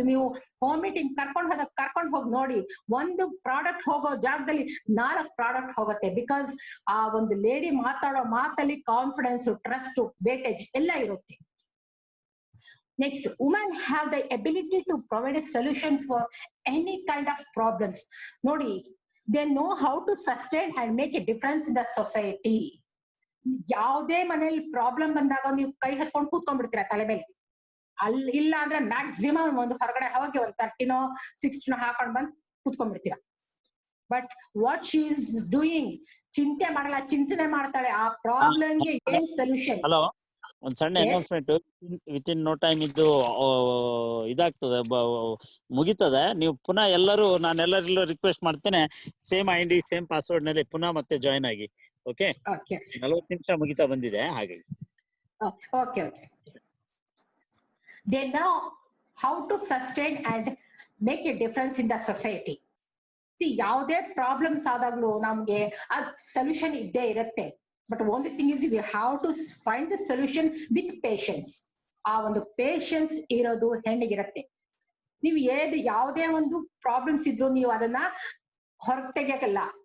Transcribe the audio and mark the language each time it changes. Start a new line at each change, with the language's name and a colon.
Kannada: ನೀವು home meeting ಕರ್ಕೊಂಡು ಹೋಗಿ ನೋಡಿ, ಒಂದು ಪ್ರಾಡಕ್ಟ್ ಹೋಗೋ ಜಾಗದಲ್ಲಿ 4 ಪ್ರಾಡಕ್ಟ್ ಹೋಗುತ್ತೆ. ಬಿಕಾಸ್ ಆ ಒಂದು ಲೇಡಿ ಮಾತಾಡೋ ಮಾತಲ್ಲಿ ಕಾನ್ಫಿಡೆನ್ಸ್, ಟ್ರಸ್ಟ್, ವೇಟೇಜ್ ಎಲ್ಲ ಇರುತ್ತೆ.
English: Next, women have the ability to provide a solution for any kind of problems. ನೋಡಿ, they know how to sustain and make a difference in the society.
Kannada: ಯಾವುದೇ ಮನೇಲಿ problem ಬಂದಾಗ ನೀವು ಕೈ ಹತ್ಕೊಂಡು ಕೂತ್ಕೊಂಡ್ಬಿಡ್ತೀರಾ ತಲೆ ಮೇಲೆ. ಅಲ್ಲಿ ಇಲ್ಲ ಅಂದ್ರೆ ಮ್ಯಾಕ್ಸಿಮಮ್ ಒಂದು ಹೊರಗಡೆ ಹೋಗಿ ಒಂದು 30 60 ಹಾಕೊಂಡ್ ಬಂದ್ ಕೂತ್ಕೊಂಡ್ಬಿಡ್ತೀರಾ.
English: but what she is doing,
Kannada: ಚಿಂತೆ ಮಾಡಲ್ಲ, ಚಿಂತನೆ ಮಾಡ್ತಾಳೆ ಆ ಪ್ರಾಬ್ಲಮ್ಗೆ ಏನ್ ಸೊಲ್ಯೂಷನ್. ಹಲೋ, ಒಂದ್ ಸಣ್ಣ announcement.
English: within no time
Kannada: ಇದು ಇದಾಗ್ತದೆ, ಮುಗಿತದೆ. ನೀವು ಪುನಃ ಎಲ್ಲರೂ, ನಾನೆಲ್ಲರಲ್ಲೂ ರಿಕ್ವೆಸ್ಟ್ ಮಾಡ್ತೇನೆ, ಸೇಮ್ ID ಸೇಮ್ ಪಾಸ್ವರ್ಡ್ ನಲ್ಲಿ ಪುನಃ ಮತ್ತೆ ಜಾಯ್ನ್ ಆಗಿ. ಓಕೆ, 40 ನಿಮಿಷ ಮುಗಿತಾ ಬಂದಿದೆ ಹಾಗಾಗಿ.
English: Okay. They know how to sustain and make a difference in the society.
Kannada: See, ಯಾವುದೇ ಪ್ರಾಬ್ಲಮ್ಸ್ ಆದಾಗ್ಲೂ ನಮ್ಗೆ ಅದ್ ಸೊಲ್ಯೂಷನ್ ಇದ್ದೇ ಇರುತ್ತೆ.
English: But only thing is we have to find the solution with patience.
Kannada: ಆ ಒಂದು ಪೇಷನ್ಸ್ ಇರೋದು ಹೆಣ್ಣಿಗಿರತ್ತೆ. ನೀವು ಯಾವುದೇ ಒಂದು ಪ್ರಾಬ್ಲಮ್ಸ್ ಇದ್ರು ನೀವು ಅದನ್ನ ಹೊರಗೆ ತೆಗಿಯಕಲ್ಲ.